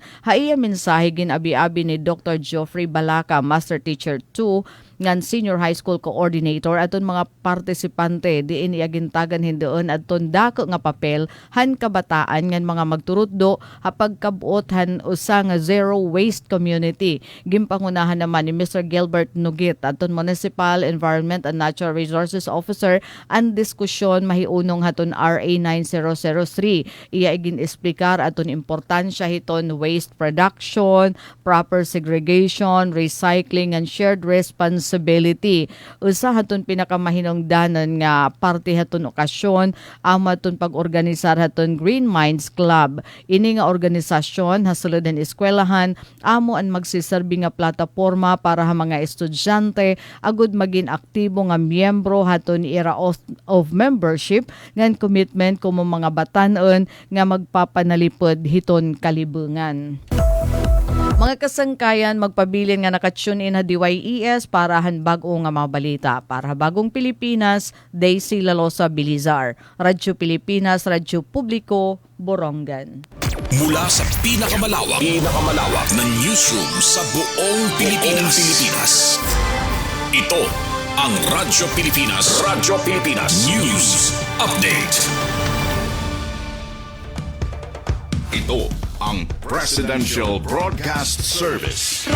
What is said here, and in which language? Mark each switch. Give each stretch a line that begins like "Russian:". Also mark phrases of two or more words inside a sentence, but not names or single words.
Waray: Haiya mensahe ginabi-abi ni Dr. Geoffrey Balaka, Master Teacher 2 ngan Senior High School Coordinator aton mga partisipante diin iagintagan hindoon aton dako nga papel han kabataan ngan mga magturutdo hapag kabuot han usa nga
English: zero waste community.
Waray: Gimpangunahan naman ni Mr. Gilbert Nugit aton
English: Municipal Environment and Natural Resources Officer
Waray: ang diskusyon mahiunong haton RA 9003. Iya igin esplikar aton importansya hiton
English: waste production, proper segregation, recycling and shared responsibility.
Waray: Usa haton pinakamahinungdanon nga parte haton okasyon amo haton pag-organisar haton Green Minds Club. Ini nga organisasyon hasulod ng eskwelahan amo ang magsiserbi nga plataporma para ha mga estudyante agud maging aktibo nga miyembro haton
English: era of membership
Waray: ngan commitment kumo mga batanon nga magpapanalipod hiton kalibungan. Mga kasangkayan, magpabilin nga nakatune in ha DYES para han bago nga mga balita.
Filipino: Para bagong Pilipinas, Daisy Lalosa Bilizar. Radyo Pilipinas, Radyo Publiko, Borongan. Mula sa pinakamalawak na newsroom sa buong Pilipinas. Ito ang Radyo Pilipinas.
English: News Update.
Filipino: Ito ang Presidential Broadcast Service.